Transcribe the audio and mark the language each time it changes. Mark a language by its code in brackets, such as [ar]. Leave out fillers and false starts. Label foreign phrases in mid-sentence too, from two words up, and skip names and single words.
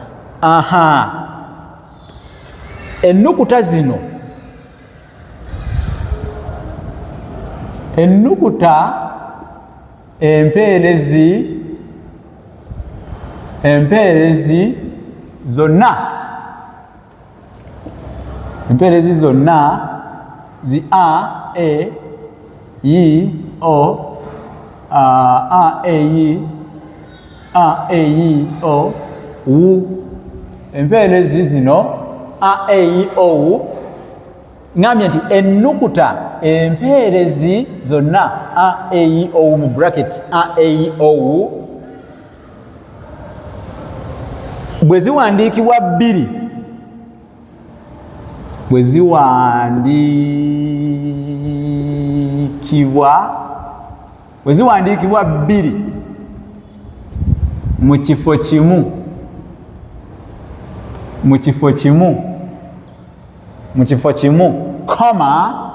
[lg] Ennukuta zino, ennukuta empeerezi empeerezi zonna zi a, e, i, o, a, e, i, o, u. Empeerezi zino a, e, i, o, u. Ngambye nti ennukuta empeerezi zonna a, e, i, o, u mu bracket a, e, i, o, u bwe ziwandiikibwa bbiri, mu kifo kimu koma